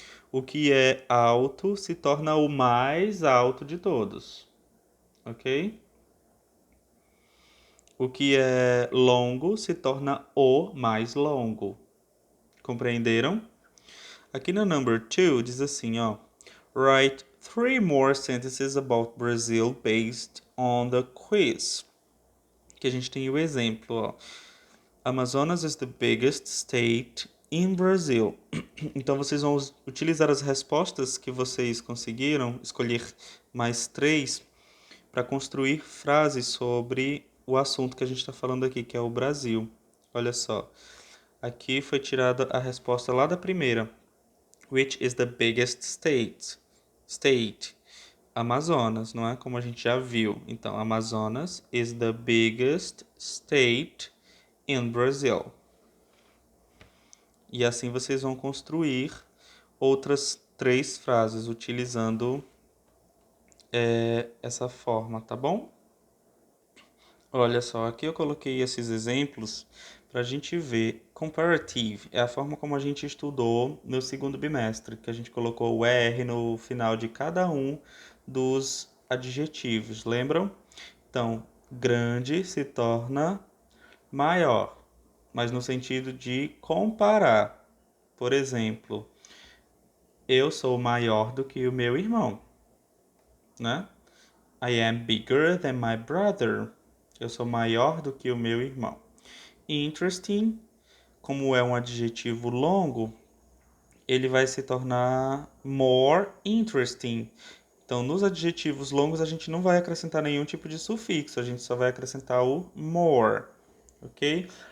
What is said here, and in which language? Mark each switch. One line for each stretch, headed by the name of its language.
Portuguese: O que é alto se torna o mais alto de todos, ok? O que é longo se torna o mais longo. Compreenderam? Aqui no
English: number 2
Portuguese: diz assim, ó.
English: Write 3 more sentences about Brazil based on the quiz.
Portuguese: Que a gente tem o exemplo, ó.
English: Amazonas is the biggest state in Brazil.
Portuguese: Então vocês vão utilizar as respostas que vocês conseguiram, escolher mais 3 para construir frases sobre o assunto que a gente está falando aqui, que é o Brasil. Olha só, aqui foi tirada a resposta lá da primeira.
English: Which is the biggest state?
Portuguese: Amazonas, não é? Como a gente já viu. Então,
English: Amazonas is the biggest state in Brazil.
Portuguese: E assim vocês vão construir outras 3 frases utilizando essa forma, tá bom? Olha só, aqui eu coloquei esses exemplos para a gente ver. Comparative é a forma como a gente estudou no segundo bimestre, que a gente colocou o R no final de cada um dos adjetivos, lembram? Então, grande se torna maior, mas no sentido de comparar. Por exemplo, eu sou maior do que o meu irmão, né?
English: I am bigger than my brother.
Portuguese: Eu sou maior do que o meu irmão. Interesting, como é um adjetivo longo, ele vai se tornar more interesting. Então, nos adjetivos longos, a gente não vai acrescentar nenhum tipo de sufixo, a gente só vai acrescentar o more, ok?